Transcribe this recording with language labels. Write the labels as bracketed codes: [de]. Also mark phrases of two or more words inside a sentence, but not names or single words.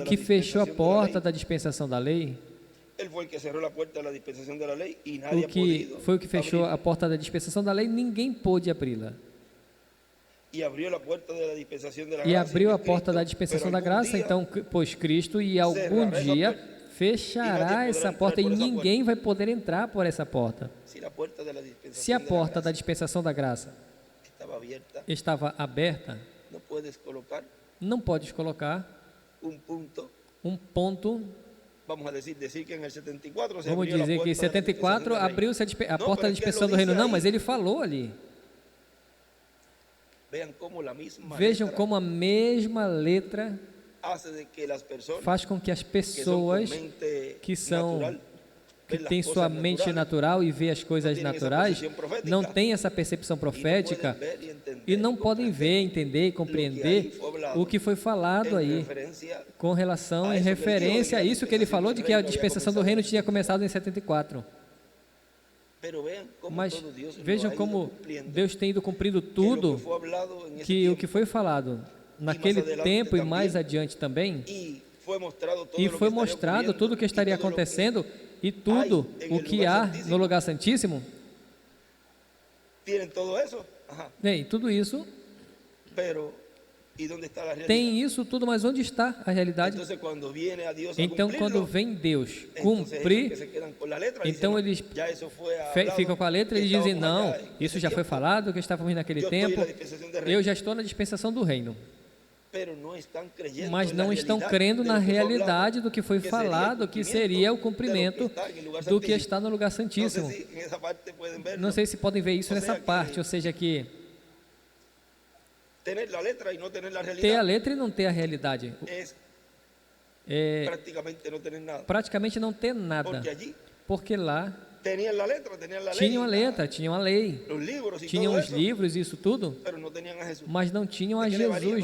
[es] de la [pt] que fechou a [es] dispensación de la [pt] porta [es] ley, [pt] da dispensação da lei, [es] él fue el que cerró la puerta de la dispensación de la ley y nadie [pt] o [es] ha que podido [pt] foi o que fechou [es] abrirla. [pt] a porta da dispensação da lei, ninguém pôde abri-la. [es] Y abrió la puerta de la dispensación de la [pt] E [es] gracia, [pt] abriu [es] que [pt] a [es] es [pt] porta [es] Cristo, [pt] da dispensação [es] pero [pt] da [es] algún [pt] graça, [es] día [pt] então pôs Cristo, e algum dia fechará essa porta e ninguém vai poder entrar por essa porta. [es] si la puerta de la dispensación [pt] Se a [es] de la [pt] porta da [es] gracia [pt] dispensação da graça [es] estaba abierta, [pt] estava aberta, [es] no puedes colocar [pt] não podes colocar [es] un punto. [pt] um ponto. [es] Vamos a decir que en el 74 se [pt] Vamos [es] abrió la [pt] dizer que em [es] puerta de la [pt] 74 [es] dispensación de la ley. [pt] abriu-se a Não, porta da [es] pero es que [pt] dispensação [es] lo [pt] do reino. [es] dice [pt] Não, [es] aí. [pt] mas ele falou ali. [es] Vean cómo la misma [pt] Vejam [es] letra [pt] como a mesma letra [es] hace de que las personas [pt] faz com que as [es] que son con [pt] pessoas [es] mente [pt] que são [es] natural, [pt] que [es] ven las [pt] têm [es] cosas [pt] sua mente [es] naturales, [pt] natural e vê as coisas [es] tienen essa [pt] naturais, percepção profética, não têm essa percepção [es] y no [pt] profética [es] pueden ver y entender [pt] e não [es] y [pt] podem [es] comprender [pt] ver, entender e compreender o que foi falado [es] en [pt] aí [es] referencia [pt] com relação [es] a [pt] em isso que ele referência a [es] dijo, [pt] isso que ele falou de que a dispensação do reino começado. tinha começado em 74. [es] pero vean cómo [pt] Mas [es] todo Dios lo [pt] vejam [es] ha ido [pt] como [es] cumpliendo, [pt] Deus tem ido cumprindo [es] que lo [pt] tudo [es] que fue hablado en ese [pt] que o [es] tiempo, [pt] que foi falado naquele [es] adelante [pt] tempo e também, mais adiante também, [es] y fue mostrado todo [pt] e [es] lo que [pt] foi [es] estaría [pt] mostrado [es] ocurriendo, [pt] tudo o que [es] y [pt] estaria [es] todo lo que [pt] acontecendo e tudo em o [es] el [pt] que [es] lugar [pt] há santíssimo. no lugar santíssimo. [es] tienen todo eso, ajá, [pt] Bem, tudo isso [es] pero ¿y dónde está la realidad? [pt] tem isso tudo, mas onde está a realidade? [es] Entonces cuando viene a Dios a [pt] Então, quando [es] cumplirlo, [pt] vem Deus [es] entonces ellos que [pt] cumprir, [es] se quedan con la letra, [pt] então [es] dicen, [pt] eles [es] "No, ya eso fue hablado, [pt] ficam com a letra e eles dizem: [es] estábamos [pt] não, [es] allá en [pt] isso [es] ese [pt] já foi [es] tiempo, [pt] falado, que estávamos naquele [es] yo estoy en [pt] tempo, [es] la dispensación del reino". [pt] eu já estou na dispensação do reino. mas não estão crendo na realidade do que foi falado, que seria o cumprimento do que está no lugar santíssimo. Não sei se podem ver isso nessa parte, ou seja, que ter a letra e não ter a realidade é praticamente não ter nada, porque lá tinham a letra, tinham a lei, tinham os livros e isso tudo, mas não tinham a Jesus.